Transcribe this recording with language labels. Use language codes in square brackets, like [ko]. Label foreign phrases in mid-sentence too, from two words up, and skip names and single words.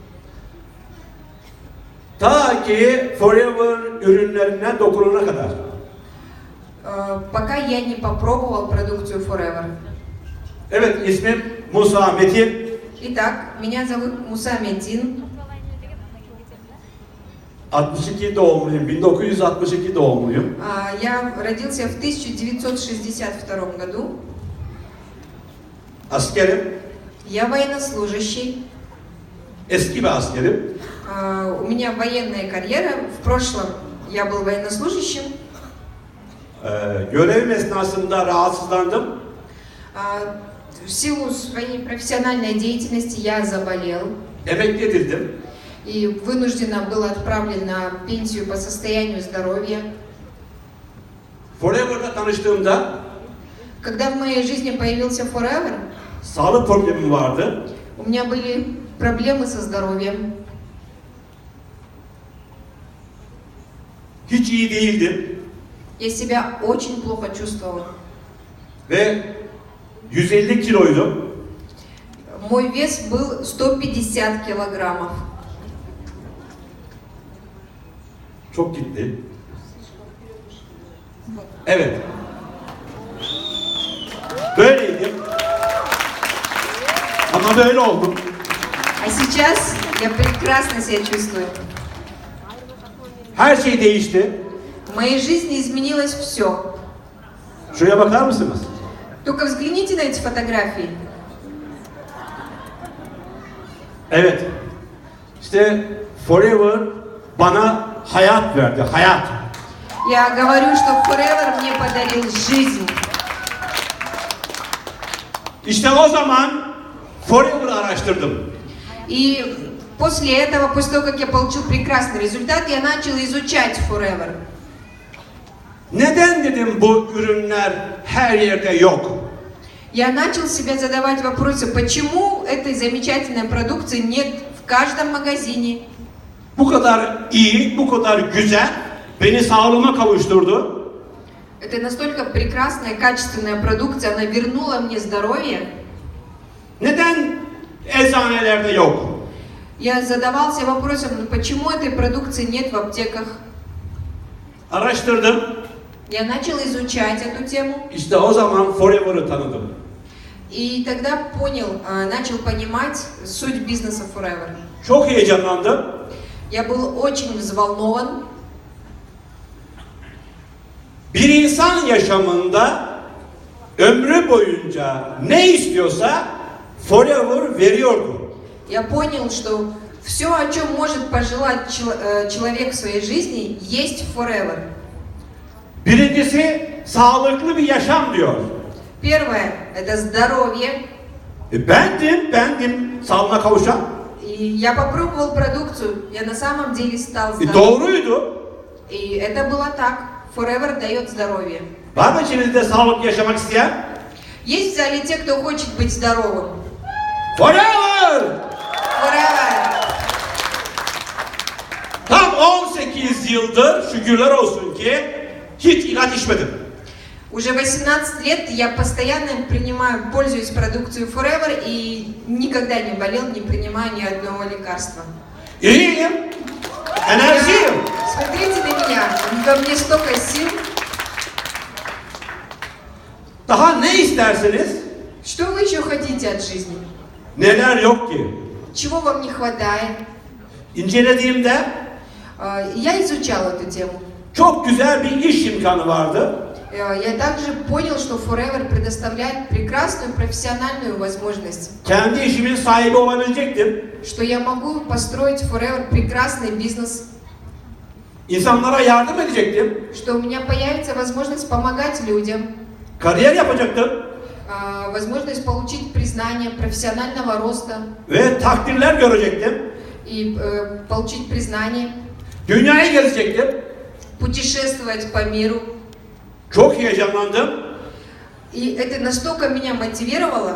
[tr] Ta ki Forever ürünlerine dokunana kadar. [ru] Пока я не попробовал продукцию Forever. [tr] Evet, ismim Musa Metin. [ru] Итак, меня зовут Муса Метин. [tr] 62 doğumluyum, 1962 doğumluyum. [ru] Я родился в 1962 году. [tr] Askerim, [ru] Я военнослужащий. [tr] eski bir askerim. [ru] У меня военная карьера. В прошлом я был военнослужащим. [tr] Görevim esnasında rahatsızlandım. [ru] В силу своей профессиональной деятельности я заболел. [tr] Emekli edildim. [ru] И вынужденно был отправлен на пенсию по состоянию здоровья. [tr] Forever'la tanıştığımda [ru] Когда в моей жизни появился Forever, [tr] sağlık problemim vardı. [ru] у меня были проблемы со здоровьем. [tr] Hiç iyi değildim. [ru] Я себя очень плохо чувствовала. [tr] Ve 150 kiloydum. [ru] Мой вес был 150 килограммов. [tr] Çok gitti. Evet. Böyleydi. Ama böyle oldum. [ru] А сейчас я прекрасно себя чувствую. [tr] Her şey değişti. [ru] В моей жизни изменилось все. [tr] Şuraya bakar mısınız? [ru] Только взгляните на эти фотографии. [tr] Evet. İşte Forever bana hayat verdi. Hayat. [ru] Я говорю, что Forever мне подарил жизнь. [tr] İşte o zaman Forever'ı araştırdım. [ru] И после этого, после того, как я получил прекрасный результат, я начал изучать Forever. [tr] Neden dedim bu ürünler her yerde yok? [ru] Я начал себе задавать вопросы, почему этой замечательной продукции нет в каждом магазине. [tr] Bu kadar iyi, bu kadar güzel beni sağlığıma kavuşturdu. [ru] Это настолько прекрасная, качественная продукция, она вернула мне здоровье. [tr] Neden eczanelerde yok? [ru] Я задавался вопросом, почему этой продукции нет в аптеках. [tr] Araştırdım. [ru] Я начал изучать эту тему. [tr] İşte o zaman Forever'ı tanıdım. [ru] И тогда понял, начал понимать суть бизнеса Forever. [tr] Çok heyecanlandım. [ru] Я был очень взволнован. [tr] Bir insan yaşamında ömrü boyunca ne istiyorsa Forever veriyordu. [ru] Я понял, что все, о чем может пожелать человек в своей жизни, есть Forever. [tr] Birincisi sağlıklı bir yaşam diyor. [ru] Первое – это здоровье. [tr] Bendim sağlığına kavuşan. [ru] И я попробовал продукцию, я на самом деле стал здоровым. [tr] Doğruydu. [ru] И это было так. Forever дает здоровье. [tr] Var mı içinizde sağlıklı yaşamak isteyen? [ru] Есть в зале те, кто хочет быть здоровым? Forever! Forever! [tr] Tam 18 yıldır şükürler olsun ki hiç ilaç içmedim. [ru] Уже 18 лет я постоянно принимаю, пользуюсь продукцией Forever и никогда не болел, не принимаю ни одного лекарства. [tr] İyiyim. Enerjiyim. [ru] Смотрите на меня, во мне столько сил. [tr] Daha ne istersiniz? [ru] Что вы еще хотите от жизни? [tr] Neler yok ki? [ru] Чего вам не хватает? [tr] İncelediğimde [ru] Я изучал эту тему. [tr] çok güzel bir iş imkanı vardı. [ru] Я также понял, что Forever предоставляет прекрасную профессиональную возможность. [tr] Kendi işimin sahibi olabilecektim. [ru] Что я могу построить Forever прекрасный бизнес. [tr] İnsanlara yardım edecektim. [ru] Что у меня появится возможность помогать людям. [tr] Kariyer yapacaktım. [ru] Возможность получить признание профессионального роста. [tr] Ve takdirler görecektim. [ru] И получить признание. [tr] Dünyayı gezecektim. [ru] Путешествовать по миру. [tr] Çok heyecanlandım. [ru] И это настолько меня мотивировало.